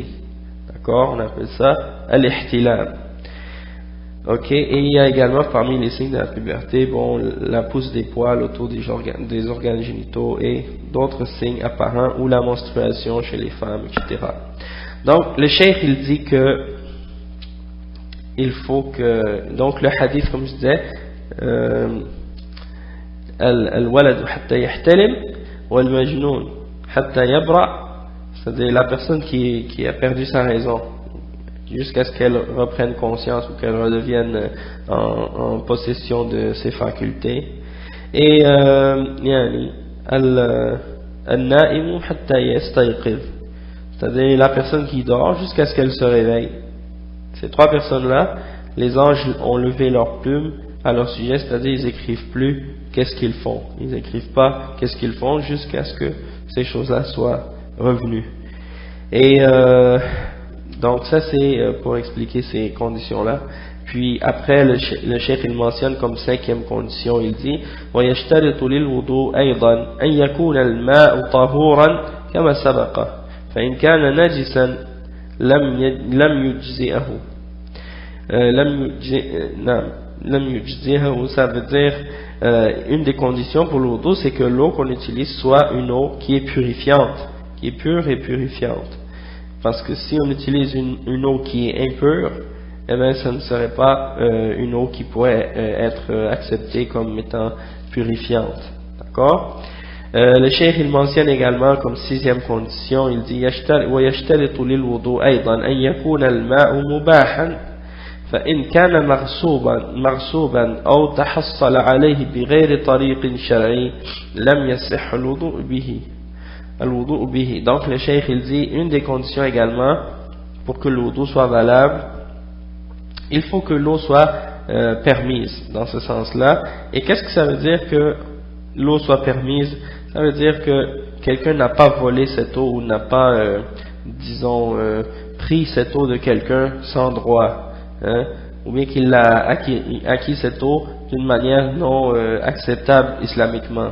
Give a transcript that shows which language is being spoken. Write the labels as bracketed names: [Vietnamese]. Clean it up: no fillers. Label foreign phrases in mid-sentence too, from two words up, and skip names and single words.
[French] D'accord, on appelle ça al-ihtilam. Ok, et il y a également parmi les signes de la puberté, bon, la pousse des poils autour des organes génitaux et d'autres signes apparents, ou la menstruation chez les femmes, etc. Donc le cheikh il dit que il faut que, donc le hadith comme je disais, [Arabic] الولد حتى يحتلم والمجنون حتى يبرأ, [French] c'est-à-dire la personne qui a perdu sa raison jusqu'à ce qu'elle reprenne conscience ou qu'elle redevienne en possession de ses facultés, et [Arabic] النائم حتى يستيقظ, [French] c'est-à-dire la personne qui dort jusqu'à ce qu'elle se réveille. Ces 3 personnes-là, les anges ont levé leurs plumes à leur sujet, c'est-à-dire ils n'écrivent plus qu'est-ce qu'ils font, ils n'écrivent pas qu'est-ce qu'ils font jusqu'à ce que ces choses-là soient revenues. Et donc ça c'est pour expliquer ces conditions-là. Puis après le cheikh il mentionne comme 5e condition, il dit [Arabic] وَيَشْتَرِطُ لِلْوُضُوءِ أَيْضًا أَنْ يَكُونَ الْمَاءُ طَهُورًا كَمَا سَبَقَ فَإِنْ كَانَ نَجِسًا لم يجزئه. [French] Ça veut dire une des conditions pour le wudu, c'est que l'eau qu'on utilise soit une eau qui est purifiante, qui est pure et purifiante. Parce que si on utilise une eau qui est impure, eh bien ça ne serait pas une eau qui pourrait être acceptée comme étant purifiante. D'accord? Le cheikh il mentionne également comme 6e condition, il dit [Arabic] ويشترط للوضوء أيضا أن يكون الماء مباحا فإن كان مغصوبا أو تحصل عليه بغير طريق شرعي لم يصح الوضوء به. [French] Donc le cheikh il dit une des conditions également pour que le wudu soit valable, il faut que l'eau soit permise dans ce sens-là. Et qu'est-ce que ça veut dire que l'eau soit permise? Ça veut dire que quelqu'un n'a pas volé cette eau ou n'a pas, pris cette eau de quelqu'un sans droit, hein, ou bien qu'il a acquis cette eau d'une manière non acceptable islamiquement.